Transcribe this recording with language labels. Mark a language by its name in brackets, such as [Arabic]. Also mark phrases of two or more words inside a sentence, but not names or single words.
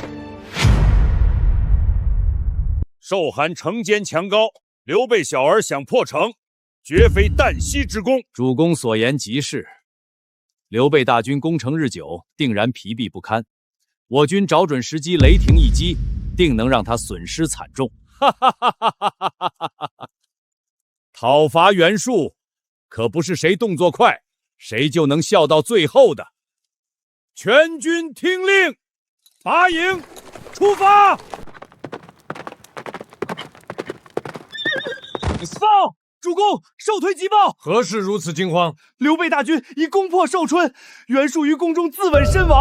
[Chinese] 壽韓城堅牆高，劉備小兒想破城，絕非旦夕之功。主公所言極是，劉備大軍攻城日久，定然疲憊不堪。我軍找準時機，雷霆一擊，定能讓他損失慘重。哈哈哈哈哈哈！讨伐袁术，可不是谁动作快，谁就能笑到最后的。全軍聽令，拔營，出發！報，主公，壽推急報。何事如此驚慌？劉備大軍已攻破壽春，袁術於宮中自刎身亡。